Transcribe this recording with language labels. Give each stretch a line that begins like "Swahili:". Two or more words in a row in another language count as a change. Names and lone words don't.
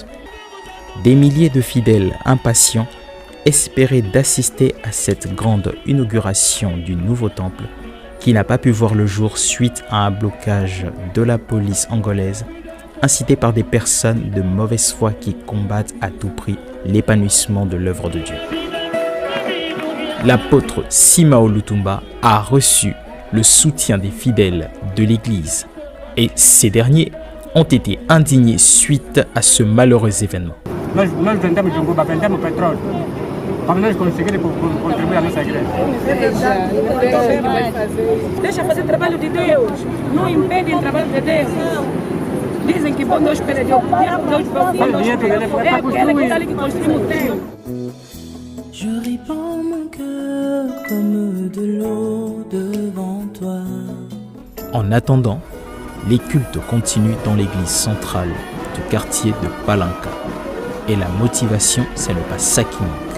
French: Des milliers de fidèles impatients espéraient d'assister à cette grande inauguration du nouveau temple qui n'a pas pu voir le jour suite à un blocage de la police angolaise incité par des personnes de mauvaise foi qui combattent à tout prix l'épanouissement de l'œuvre de Dieu. L'apôtre Simao Lutumba a reçu le soutien des fidèles de l'église et ces derniers ont été indignés suite à ce malheureux événement.
Portuguese: Nós vendemos Jumbuba, vendemos pétrole. Para nós conseguirmos contribuir à nossa igreja. Deixa fazer trabalho de Deus. Não impedem o trabalho de Deus. Dizem que bom Deus perdeu. Deus é aquele que está ali que construiu o templo.
French: Je répands mon cœur comme de l'eau devant toi. En attendant, les cultes continuent dans l'église centrale du quartier de Palanca. Et la motivation, c'est le pas ça qui manque.